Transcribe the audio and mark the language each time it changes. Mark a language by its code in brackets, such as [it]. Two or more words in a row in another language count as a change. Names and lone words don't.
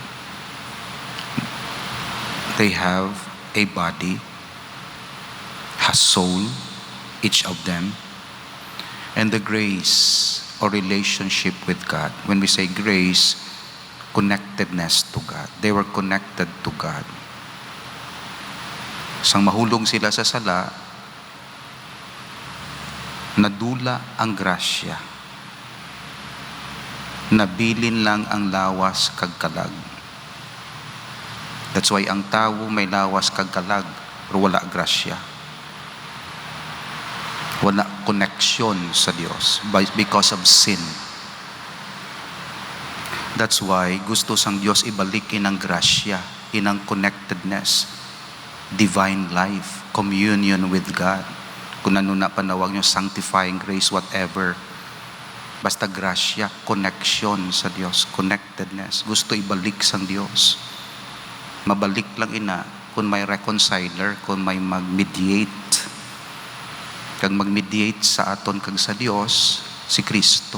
[en] They have a body, has soul, each of them, and the grace or relationship with God. When we say grace, connectedness to God. They were connected to God. [hil] Sang mahulog sila sa sala, nadula ang grasya. Nabilin lang ang lawas kag kalag. [en] That's why [hil] ang tao may lawas kag kalag, pero wala grasya. Wala connection sa Diyos [en] because of sin. That's why [hil] gusto sang Diyos ibalik inang grasya, inang connectedness, [en] divine life, communion with God. [hil] Kung ano na panawag nyo, [en] sanctifying grace, whatever. [hil] Basta grasya, connection sa Diyos, connectedness. Gusto ibalik sang Diyos. Mabalik lang ina kung may reconciler, kung may mag-mediate. Kag mag-mediate sa aton kag sa Diyos, si Kristo.